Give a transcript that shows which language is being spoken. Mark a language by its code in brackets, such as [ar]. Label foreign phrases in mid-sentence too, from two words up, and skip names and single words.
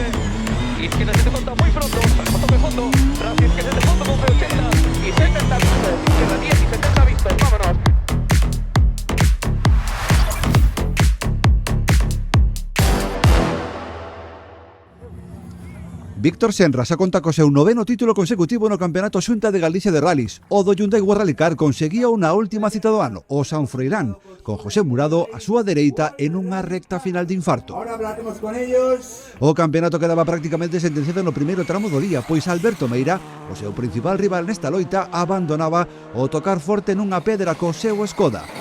[es] Izquierda se te conta muy pronto, para tope fondo, Francis que se te fondo con 80 y 70 vistas, izquierda 10 y 70 vistas, vámonos. [gl] Víctor Senras conta co seu noveno título consecutivo no Campeonato Xunta de Galicia de Rallys. O do Hyundai World Rally Car conseguía unha última cita do ano, o San Froilán, con José Murado a súa dereita en unha recta final de infarto. [es] Ahora hablaremos con ellos. [gl] O campeonato quedaba prácticamente sentenciado no primeiro tramo do día, pois Alberto Meira, o seu principal rival nesta loita, abandonaba o tocar forte nunha pedra co seu Skoda.